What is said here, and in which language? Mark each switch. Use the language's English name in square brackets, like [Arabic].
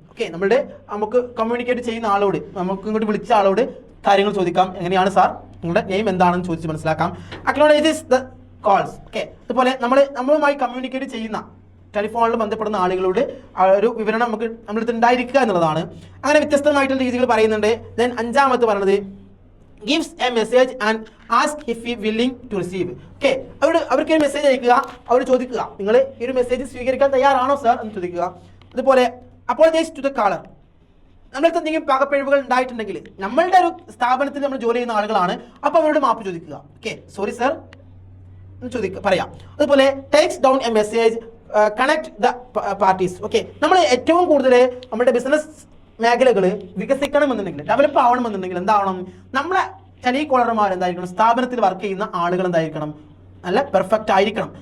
[Malayalam] Okay, നമുക്ക് communicate ചെയ്യുന്ന ആളോട്, നമുക്ക് ഇങ്ങോട്ട് വിളിച്ച ആളോട് കാര്യങ്ങൾ ചോദിക്കാം. എങ്ങനെയാണ് സാർ, നിങ്ങളുടെ നെയിം എന്താണെന്ന് ചോദിച്ച് മനസ്സിലാക്കാം. [English] Acknowledges the calls. [Malayalam] ഓക്കെ, അതുപോലെ നമ്മളുമായി കമ്മ്യൂണിക്കേറ്റ് ചെയ്യുന്ന ടെലിഫോണിൽ ബന്ധപ്പെടുന്ന ആളുകളോട് ഒരു വിവരണം നമ്മളടുത്ത് ഉണ്ടായിരിക്കുക എന്നുള്ളതാണ്. അങ്ങനെ വ്യത്യസ്തമായിട്ടുള്ള രീതികൾ പറയുന്നുണ്ട്. [English] then [Malayalam] അഞ്ചാമത്തെ പറയുന്നത് [English] gives a message and ask if he willing to receive. [Malayalam] Okay, അവർക്ക് ഒരു മെസ്സേജ് അയക്കുക, അവർ ചോദിക്കുക നിങ്ങൾ ഈ ഒരു മെസ്സേജ് സ്വീകരിക്കാൻ തയ്യാറാണോ സാർ എന്ന് ചോദിക്കുക. [English] അതുപോലെ apologize to the caller. [Malayalam] നമ്മൾക്ക് എന്തെങ്കിലും പാകപ്പിഴവുകൾ ഉണ്ടായിട്ടുണ്ടെങ്കിൽ, നമ്മളുടെ ഒരു സ്ഥാപനത്തിൽ നമ്മൾ ജോലി ചെയ്യുന്ന ആളുകളാണ്, അപ്പോൾ അവരോട് മാപ്പ് ചോദിക്കുക. ഓക്കെ, സോറി സർ എന്ന് പറയാം. അതുപോലെ [English] Takes down a message, connect the parties. [Malayalam] Okay, നമ്മൾ ഏറ്റവും കൂടുതൽ നമ്മുടെ ബിസിനസ് മേഖലകൾ വികസിക്കണമെന്നുണ്ടെങ്കിൽ, ഡെവലപ്പ് ആവണമെന്നുണ്ടെങ്കിൽ എന്താവണം, നമ്മളെ ടെലികോളർമാർ എന്തായിരിക്കണം, സ്ഥാപനത്തിൽ വർക്ക് ചെയ്യുന്ന ആളുകൾ എന്തായിരിക്കണം, നല്ല പെർഫെക്റ്റ് ആയിരിക്കണം.